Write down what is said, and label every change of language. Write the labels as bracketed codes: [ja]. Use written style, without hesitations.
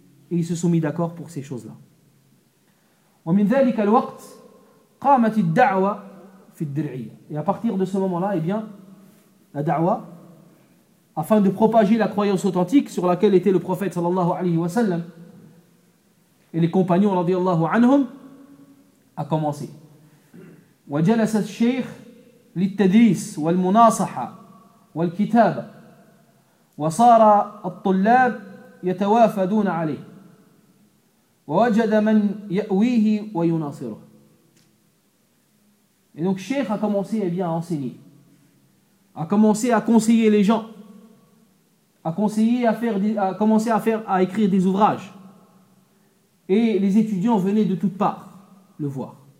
[fr] Et ils se sont mis d'accord pour ces choses-là. Et à partir de ce moment-là, eh bien, la da'wah, afin de propager la croyance authentique sur laquelle était le prophète sallallahu alayhi wa sallam et les compagnons radiyallahu anhum, a commencé. [ar] وجلس الشيخ للتدريس والمناصحة والكتابة وصار الطلاب يتوافدون عليه ووجد من يأويه ويناصره. [fr] Et donc Cheikh a commencé à bien enseigner, a commencé à conseiller les gens, a commencé à écrire des ouvrages, et les étudiants venaient de toutes parts le voir.